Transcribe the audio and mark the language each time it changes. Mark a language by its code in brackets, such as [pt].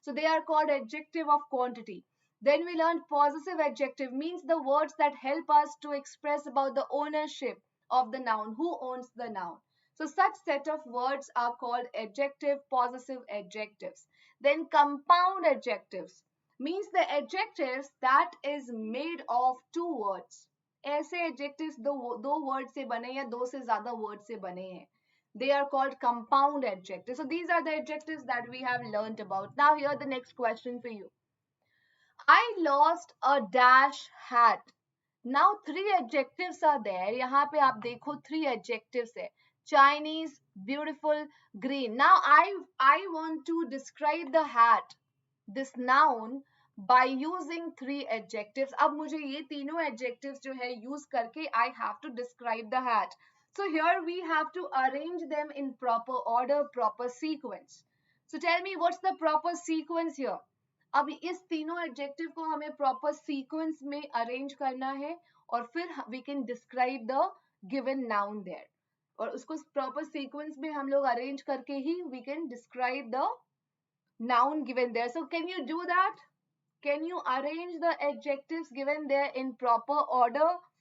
[en] So they are called adjective of quantity. Then we learned possessive adjective, means the words that help us to express about the ownership of the noun, who owns the noun. So such set of words are called adjective, possessive adjectives. Then compound adjectives, means the adjectives that is made of two words. [hi] ऐसे adjectives दो word से बने या दो से ज्यादा word से बने हैं. [en] They are called compound adjectives. So these are the adjectives that we have learned about. Now here the next question for you. I lost a dash hat. Now three adjectives are there. [hi] यहाँ पे आप देखो three adjectives है. [en] Chinese, beautiful, green. Now I want to describe the hat, this noun, by using three adjectives. [hi] अब मुझे ये तीनों adjectives जो है use करके [en] I have to describe the hat. So here we have to arrange them in proper order, proper sequence. So tell me what's the proper sequence here? [hi] अब इस तीनों एडजेक्टिव को हमें प्रॉपर सीक्वेंस में arrange करना है और फिर [en] we can describe the given noun there, [hi] और उसको प्रॉपर सीक्वेंस में हम लोग अरेंज करके ही [en] We can describe the noun given there. So can you do that? Can you arrange the adjectives given there in proper order?